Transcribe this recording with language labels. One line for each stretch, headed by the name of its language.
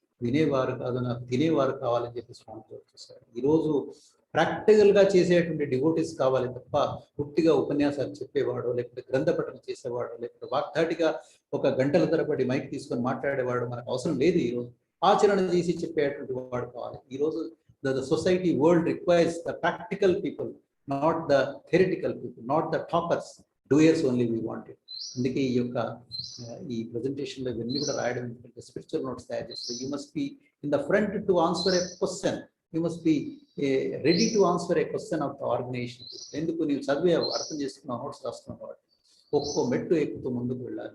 Telugu: వినేవారు కాదు, నాకు తినేవారు కావాలని చెప్పి స్వామి జోక్ చేశాడు. ఈరోజు ప్రాక్టికల్గా చేసేటువంటి డివోటీస్ కావాలి తప్ప పుట్టిగా ఉపన్యాసాలు చెప్పేవాడు, లేకపోతే గ్రంథపఠనం చేసేవాడు, లేకపోతే వాగ్దాటిగా ఒక గంటల తరబడి మైక్ తీసుకొని మాట్లాడేవాడు మనకు అవసరం లేదు. ఈరోజు ఆచరణ చేసి చెప్పేటువంటి వాడు కావాలి. ఈరోజు
English: the society world requires the practical people, not the theoretical people, not the talkers, doers only we want it.
Telugu: అందుకే ఈ యొక్క ఈ ప్రెజెంటేషన్లో ఇవన్నీ కూడా రాయడం ఏంటంటే స్పిరిచువల్ నోట్స్ తయారు చేస్తే
English: You must be in the front to answer a question, you must be ready to answer a question of the organization.
Telugu: ఎందుకు? నీవు చదివావు, అర్థం చేసుకున్నావు, నోట్స్ రాస్తున్నావు కాబట్టి ఒక్కో మెట్టు ఎక్కుతూ ముందుకు వెళ్ళాలి.